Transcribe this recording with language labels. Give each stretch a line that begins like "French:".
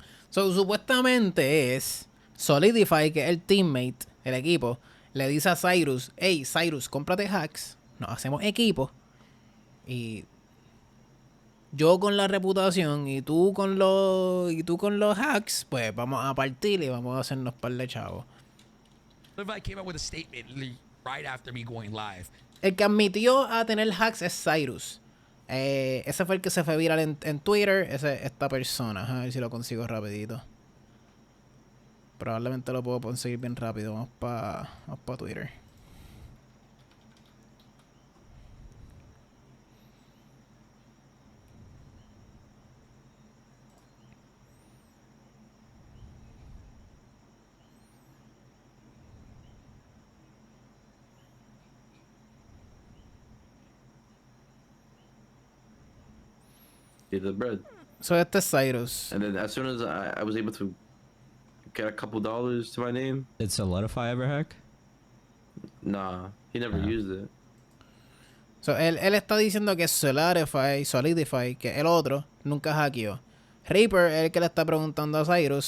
Spanish: So, supuestamente es Solidify, que es el teammate, el equipo, le dice a Cyrus, hey, Cyrus, cómprate hacks, nos hacemos equipo, y yo con la reputación y tú con los hacks, pues vamos a partir y vamos a hacernos par de chavos.
English: Solidify came out with a statement right after me going live.
Spanish: El que admitió a tener hacks es Cyrus. Ese fue el que se fue viral en Twitter. Esta persona. A ver si lo consigo rapidito. Probablemente lo puedo conseguir bien rápido. Vamos para Twitter.
English: The bread.
Spanish: So este es Cyrus.
English: And then as soon as I was able to get a couple dollars to my name. Did Solidify ever hack? Nah, he never used it.
Spanish: So él está diciendo que Solidify, que el otro nunca hackeó. Reaper es el que le está preguntando a Cyrus.